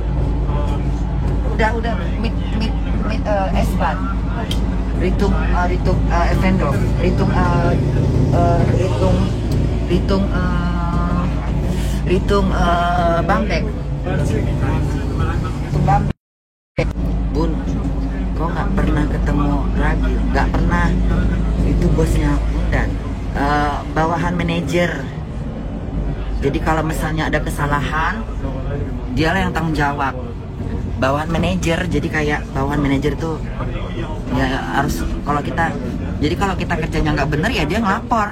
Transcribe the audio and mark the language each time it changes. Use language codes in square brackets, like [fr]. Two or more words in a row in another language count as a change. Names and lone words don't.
[de] Udah mit S-Bahn. Richtung Evendorf. Richtung Bamberg. Bamberg. [id] Bun, kok nggak pernah ketemu Ragil? Nggak pernah. Itu bosnya dan bawahan manajer. Jadi kalau misalnya ada kesalahan, dialah yang tanggung jawab. Bawahan manajer, jadi kayak bawahan manajer tuh ya harus kalau kita kerjanya nggak bener ya dia ngelapor.